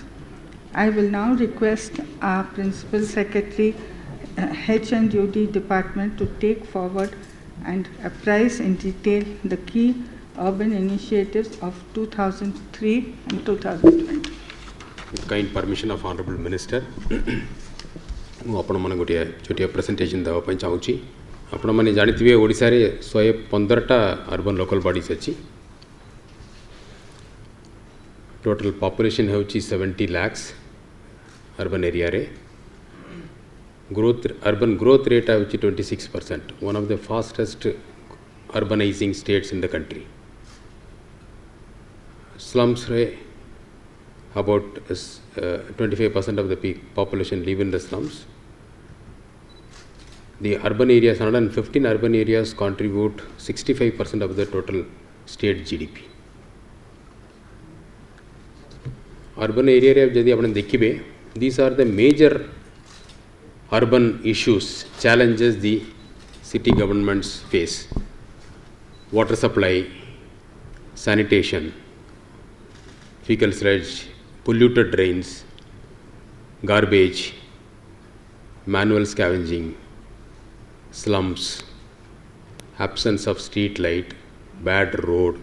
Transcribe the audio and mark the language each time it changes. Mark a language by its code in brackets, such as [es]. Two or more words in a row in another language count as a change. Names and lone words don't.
[en] I will now request our Principal Secretary, H&UD Department, to take forward and apprise in detail the key urban initiatives of 2003 and 2020. With kind permission of Honorable Minister, [or] ମୁଁ ଆପଣମାନେ ଗୋଟିଏ ଛୋଟିଆ ପ୍ରେଜେଣ୍ଟେସନ୍ ଦେବା ପାଇଁ ଚାହୁଁଛି। ଆପଣମାନେ ଜାଣିଥିବେ ଓଡ଼ିଶାରେ 115ଟା [en] urban local bodies [or] ଅଛି। [en] total population [or] ହେଉଛି 70 lakhs [en] urban areaରେ। urban growth rate ହେଉଛି 26%, one of the fastest urbanizing states in the country. Slums about 25% of the population live in the slums, the urban areas, 115 urban areas contribute 65% of the total state GDP. Urban area [or] ଯଦି ଆପଣ ଦେଖିବେ, [en] these are the major urban issues, challenges the city governments face: water supply, sanitation, fecal sludge, polluted drains, garbage, manual scavenging, slums, absence of street light, bad road.